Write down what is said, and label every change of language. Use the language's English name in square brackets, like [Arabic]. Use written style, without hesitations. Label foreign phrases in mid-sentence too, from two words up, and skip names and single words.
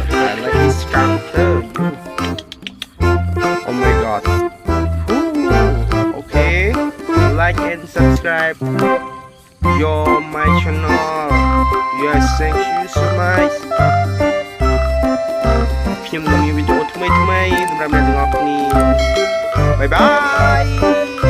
[English] I like Excavator. Oh my god. Ooh. Okay. Like and subscribe. You're my channel. Yes, thank you so much. [Khmer] ខ្ញុំនឹងមានវីដេអូថ្មីៗសម្រាប់អ្នកទាំងអស់គ្នា. [English] Bye bye.